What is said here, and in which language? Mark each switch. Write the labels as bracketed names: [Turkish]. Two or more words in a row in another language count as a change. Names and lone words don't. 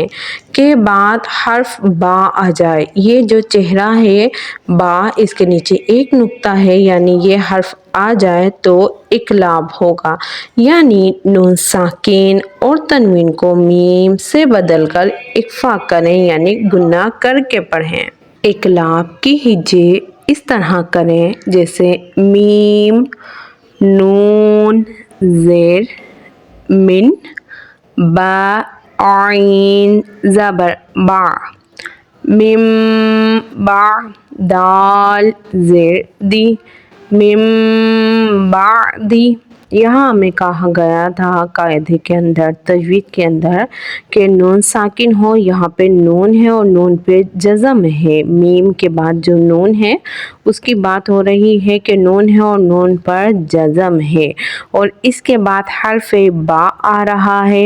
[Urdu] کے بعد حرف با آ جائے، یہ جو چہرہ ہے با، اس کے نیچے ایک نقطہ ہے، یعنی یہ حرف آ جائے تو اقلاب ہوگا، یعنی نون ساکن اور تنوین کو میم سے بدل کر اخفا کریں یعنی گنہ کر کے پڑھیں۔ اقلاب کی ہجے اس طرح کریں جیسے میم، نون زیر، من، با، عین زبر با، مم با، دال زیر دی، مم بعدی۔ یہاں ہمیں کہا گیا تھا قاعدے کے اندر، تجوید کے اندر، کہ نون ساکن ہو، یہاں پہ نون ہے اور نون پہ جزم ہے، میم کے بعد جو نون ہے اس کی بات ہو رہی ہے کہ نون ہے اور نون پر جزم ہے، اور اس کے بعد حرف با آ رہا ہے۔